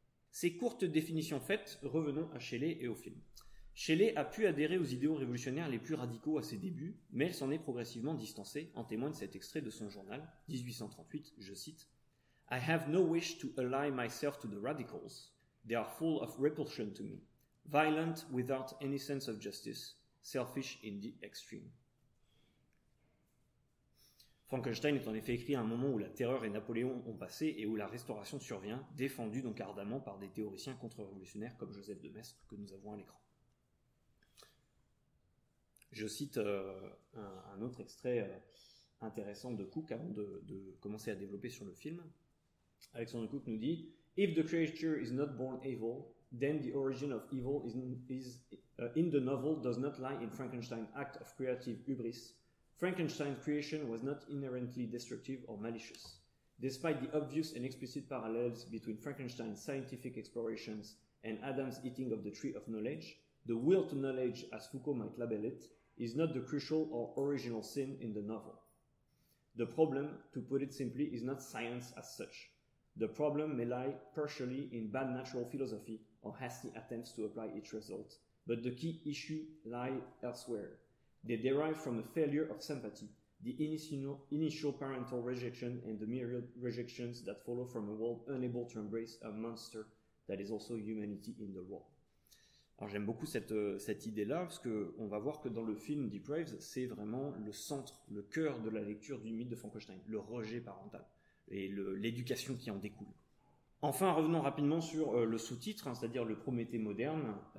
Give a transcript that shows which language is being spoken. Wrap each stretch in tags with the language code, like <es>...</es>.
<fr>Ces courtes définitions faites, revenons à Shelley et au film. Shelley a pu adhérer aux idéaux révolutionnaires les plus radicaux à ses débuts, mais elle s'en est progressivement distancée, en témoigne cet extrait de son journal, 1838, je cite:</fr> <en>I have no wish to ally myself to the radicals. They are full of repulsion to me, violent without any sense of justice, selfish in the extreme.</en> <fr>Frankenstein est en effet écrit à un moment où la terreur et Napoléon ont passé et où la restauration survient, défendue donc ardemment par des théoriciens contre-révolutionnaires comme Joseph de Maistre que nous avons à l'écran. Je cite un autre extrait intéressant de Cook avant de commencer à développer sur le film.</fr> <en>Alexander Cook</en> <fr>nous dit:</fr> <en>If the creature is not born evil, then the origin of evil in the novel does not lie in Frankenstein's act of creative hubris. Frankenstein's creation was not inherently destructive or malicious. Despite the obvious and explicit parallels between Frankenstein's scientific explorations and Adam's eating of the tree of knowledge, the will to knowledge, as Foucault might label it, is not the crucial or original sin in the novel. The problem, to put it simply, is not science as such. The problem may lie partially in bad natural philosophy or hasty attempts to apply its results, but the key issue lies elsewhere. They derive from a failure of sympathy, the initial parental rejection and the myriad rejections that follow from a world unable to embrace a monster that is also humanity in the world.</en> <fr>Alors j'aime beaucoup cette idée-là, parce qu'on va voir que dans le film Depraved, c'est vraiment le centre, le cœur de la lecture du mythe de Frankenstein, le rejet parental et l'éducation qui en découle. Enfin, revenons rapidement sur le sous-titre, c'est-à-dire le Prométhée moderne.</fr>